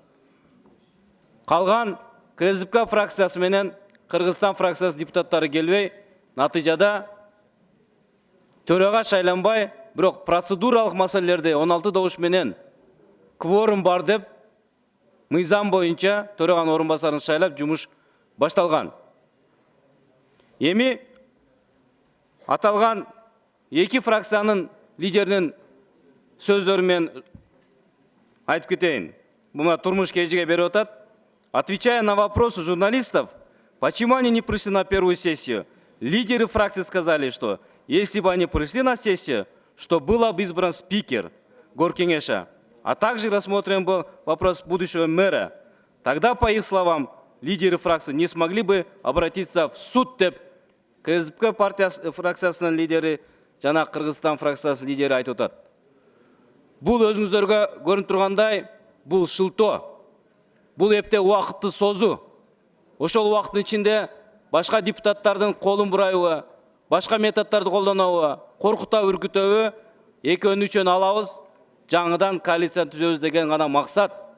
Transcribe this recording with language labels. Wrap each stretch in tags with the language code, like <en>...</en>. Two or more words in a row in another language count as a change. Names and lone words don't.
<ky>Калган КСПК фракциясы менен Кыргызстан фракциясы депутаттары келбей, натыйжада төрага шайланбай, бирок процедуралык маселелерде 16 добуш менен кворум бар деп, мыйзам боюнча төраганын орун басарын шайлап жумуш башталган. Эми аталган эки фракциянын лидеринин сөздөрү мен айтып кетейин. Буна турмуш кежиге берип атат.</ky> <ru>Отвечая на вопросы журналистов, почему они не пришли на первую сессию, лидеры фракции сказали, что если бы они пришли на сессию, что был бы избран спикер Горкеңеша, а также рассмотрен был вопрос будущего мэра, тогда, по их словам, лидеры фракции не смогли бы обратиться в суд</ru> <ky>деп КСПК фракциясынын лидери жана Кыргызстан фракциясы лидери айтып атат. Бул өзүңүздөргө көрүнүп тургандай, бул шылтоо. Бул эпте убакытты созуу. Ошол убакыттын ичинде башка депутаттардын колун бурайбы, башка методдорду колдонобу, коркутабы, үркүтөбү, экөөнүн үчөөнү алабыз, жаңыдан коалиция түзөбүз деген гана максат.</ky>